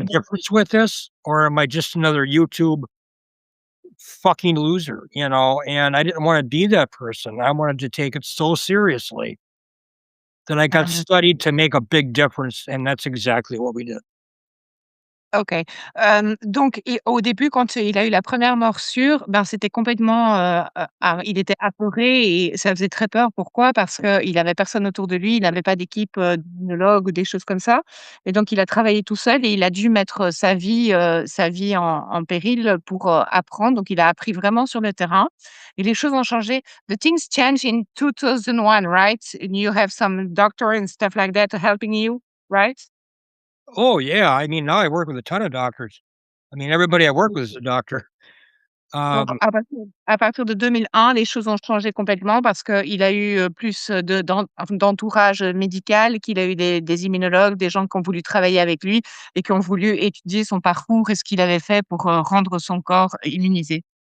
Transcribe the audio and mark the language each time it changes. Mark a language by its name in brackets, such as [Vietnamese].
[English] a difference with this? Or am I just another YouTube fucking loser? And I didn't want to be that person. I wanted to take it so seriously that I got studied to make a big difference. And that's exactly what we did. [French] OK. Donc et au début, quand il a eu la première morsure, ben, c'était complètement, il était apeuré et ça faisait très peur. Pourquoi? Parce qu'il avait personne autour de lui, il n'avait pas d'équipe, d'immunologue ou des choses comme ça et donc il a travaillé tout seul et il a dû mettre sa vie en péril pour, apprendre. Donc il a appris vraiment sur le terrain et les choses ont changé. [English] The things changed in 2001, right? And you have some doctor and stuff like that helping you, right? Oh, yeah. I mean, now I work with a ton of doctors. I mean, everybody I work with is a doctor. [French] Donc Um, à partir de 2001, les choses ont changé complètement parce qu'il a eu, plus, d'entourage, médical, qu'il a eu des immunologues, des gens qui ont voulu travailler avec lui et qui ont voulu étudier son parcours et ce qu'il avait fait pour, rendre son corps immunisé.